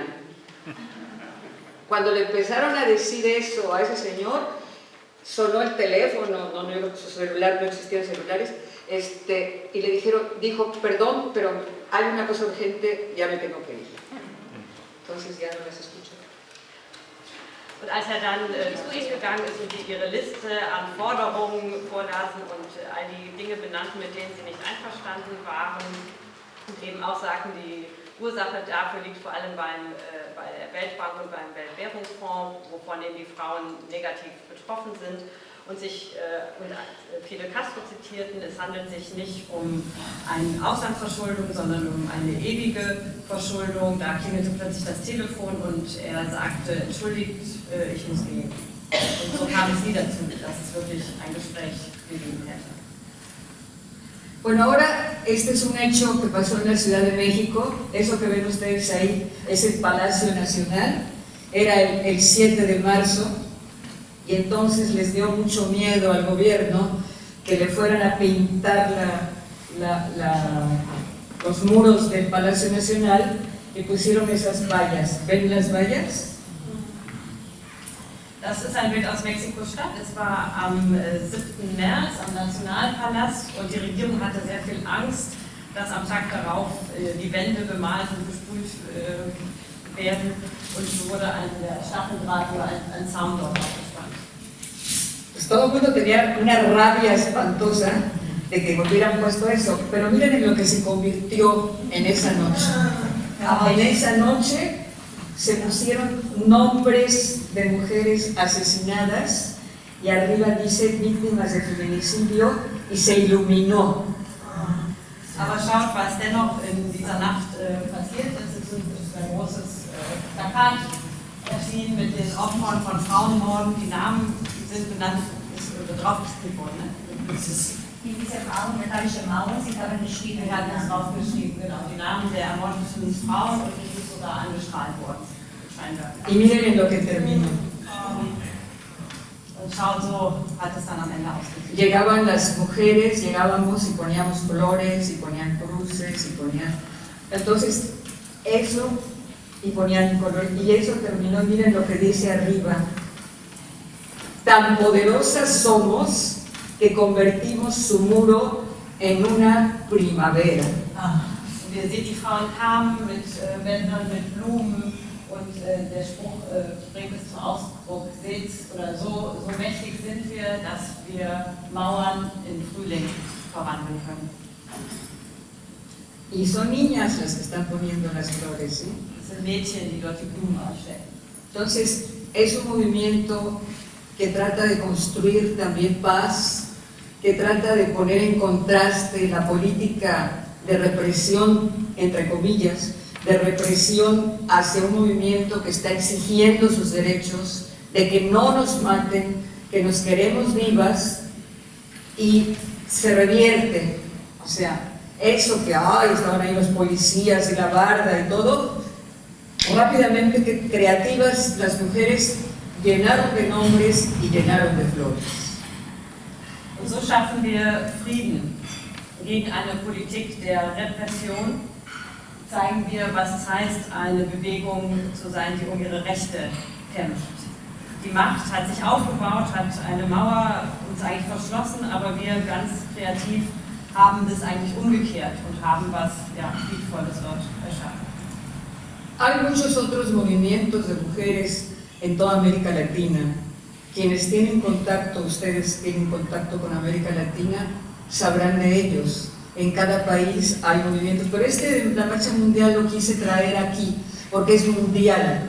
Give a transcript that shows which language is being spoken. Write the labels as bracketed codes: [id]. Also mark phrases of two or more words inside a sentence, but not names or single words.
[es] Cuando le empezaron a decir eso a ese señor, sonó el teléfono, su celular, no existían celulares, y le dijo: perdón, pero hay una cosa urgente, ya me tengo que ir. Entonces ya no las escucho. [de] Und als er dann zu ihnen gegangen ist und sie ihre Liste an Forderungen vorlasen und all die Dinge benannten, mit denen sie nicht einverstanden waren, und eben auch sagten, die Ursache dafür liegt vor allem bei der Weltbank und beim Weltwährungsfonds, wovon eben die Frauen negativ betroffen sind, und Fidel Castro zitierten: es handelt sich nicht um eine Auslandsverschuldung, sondern um eine ewige Verschuldung. Da klingelte plötzlich das Telefon und er sagte: entschuldigt, ich muss gehen. Und so kamen sie dazu, dass es wirklich ein Gespräch gegeben hätte. [es] Bueno, ahora este es un hecho que pasó en la Ciudad de México. Eso que ven ustedes ahí es el Palacio Nacional. Era el 7 de marzo, y entonces les dio mucho miedo al gobierno que le fueran a pintar los muros del Palacio Nacional, y pusieron esas vallas. ¿Ven las vallas? [de] Das ist ein Bild aus Mexiko-Stadt. Es war am 7. März am Nationalpalast und die Regierung hatte sehr viel Angst, dass am Tag darauf die Wände bemalt und besprüht werden. Und so wurde der Stacheldraht oder ein Zaun dort aufgespannt. [es] Pues todo el mundo tenía una rabia espantosa de que hubieran puesto eso, pero miren en lo que se convirtió en esa noche. En esa noche se pusieron nombres de mujeres asesinadas y arriba dice víctimas de feminicidio y se iluminó. [de] Aber schaut, was dennoch in dieser Nacht passiert ist. Es ist ein großes Plakat erschienen mit den Opfern von Frauenmorden. Die Namen sind benannt, ist draufgeschrieben worden. Ne? In dieser metallische Mauer, Sie haben geschrieben, Wir hatten es draufgeschrieben, genau. Die Namen der ermordeten Frauen und es ist sogar angestrahlt worden. Scheinbar. [es] Y miren en lo que terminó. [de] Und schaut, so hat es dann am Ende ausgesehen. [es] Llegaban las mujeres, llegábamos y poníamos flores y ponían cruces y ponían... Entonces, eso, y ponían colores, y eso terminó, miren lo que dice arriba. Tan poderosas somos que convertimos su muro en una primavera. [de] Und ihr seht, die Frauen kamen mit Bändern, mit Blumen und der Spruch bringt es zum Ausdruck, seht, oder so mächtig sind wir, dass wir Mauern in Frühling verwandeln können. [es] Y son niñas las que están poniendo las flores, ¿sí? [de] Das sind Mädchen, die dort die Blumen ausstecken. [es] Entonces, es un movimiento que trata de construir también paz, que trata de poner en contraste la política de represión, entre comillas, de represión hacia un movimiento que está exigiendo sus derechos, de que no nos maten, que nos queremos vivas, y se revierte. O sea, eso que estaban ahí los policías y la barda y todo, rápidamente que creativas las mujeres llenaron de nombres y llenaron de flores. [de] Und so schaffen wir Frieden gegen eine Politik der Repression. Zeigen wir, was es heißt, eine Bewegung zu sein, die um ihre Rechte kämpft. Die Macht hat sich aufgebaut, hat eine Mauer uns eigentlich verschlossen, aber wir ganz kreativ haben das eigentlich umgekehrt und haben was Friedvolles dort erschaffen. [es] Hay muchos otros movimientos de mujeres en toda América Latina. Quienes tienen contacto, ustedes tienen contacto con América Latina, sabrán de ellos. En cada país hay movimientos, pero la Marcha Mundial lo quise traer aquí, porque es mundial.